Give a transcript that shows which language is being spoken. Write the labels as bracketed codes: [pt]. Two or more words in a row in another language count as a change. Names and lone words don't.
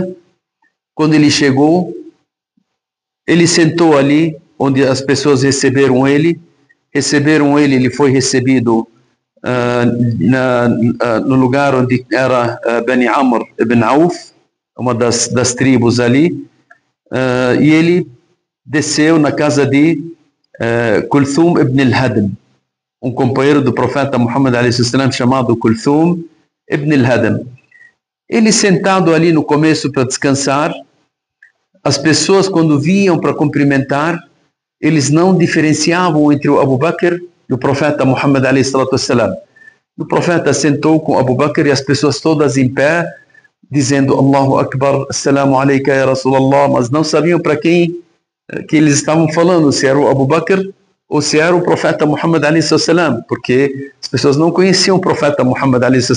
[pt] Quando ele chegou, ele sentou ali onde as pessoas receberam ele, ele foi recebido no lugar onde era Bani Amr ibn Auf, uma das tribos ali, e ele desceu na casa de Kulthum ibn al-Hadm, um companheiro do profeta Muhammad a.s. chamado Kulthum ibn al-Hadm. Ele sentado ali no começo para descansar, as pessoas quando vinham para cumprimentar, eles não diferenciavam entre o Abu Bakr e o profeta Muhammad a.s. O profeta sentou com Abu Bakr e as pessoas todas em pé, dizendo [ar] الله أكبر, السلام عليك يا رسول الله, [pt] mas não sabiam para quem que eles estavam falando, se era o Abu Bakr ou se era o profeta Muhammad a.s., porque as pessoas não conheciam o profeta Muhammad a.s.